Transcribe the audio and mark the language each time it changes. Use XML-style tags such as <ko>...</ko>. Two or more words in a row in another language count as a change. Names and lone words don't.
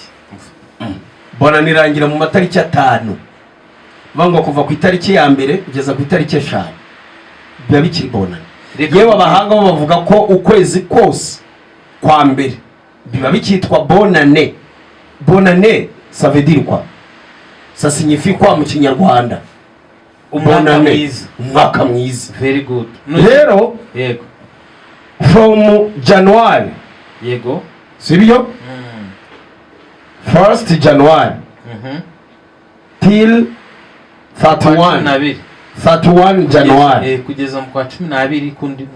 <rw>Bonani irangira mu matariki 5, bango kuva ku itariki ya mbere kugeza ku itariki 5 biba bikiri bonani. Yewe abahanga bavuga ko ukwezi kose kwa mbere biba bikitwa bonane.</rw> <fr>Bonane ça veut dire quoi? Ça signifie quoi</fr> <rw>mu Kinyarwanda? Umwaka mwiza.</rw> <en>Very good.</en> <rw>Rero yego,</rw> <en>from January,</en> <rw>yego, sibyo?</rw> <en>1st January till 31 January,</en> <rw>kugeza mu kwa 12 kundi</rw>